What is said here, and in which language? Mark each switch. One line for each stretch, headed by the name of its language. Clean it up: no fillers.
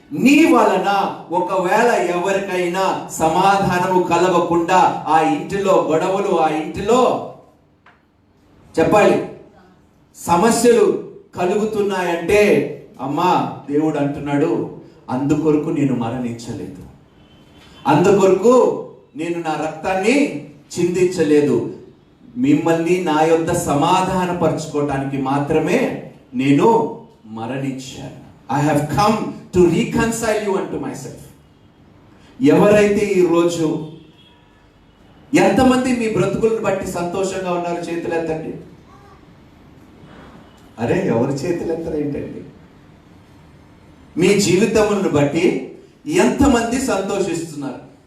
Telugu: నీ వలన ఒకవేళ ఎవరికైనా సమాధానము కలగకుండా ఆ ఇంటిలో గొడవలు, ఆ ఇంటిలో చెప్పాలి సమస్యలు కలుగుతున్నాయంటే, అమ్మా దేవుడు అంటున్నాడు, అందుకొరకు నేను మరణించలేదు, అందుకొరకు నేను నా రక్తాన్ని చిందించలేదు, మిమ్మల్ని నా యొద్ద సమాధానపరచుకోవటానికి మాత్రమే నేను మరణించాను.
English: I have come to reconcile you unto myself.
Telugu: ఎవరైతే ఈరోజు ఎంతమంది మీ బ్రతుకులను బట్టి సంతోషంగా ఉన్నారు? చేతులు ఎత్తండి. అరే, ఎవరి చేతులు ఎత్తరు ఏంటండి? మీ జీవితములను బట్టి ఎంతమంది సంతోషిస్తున్నారు?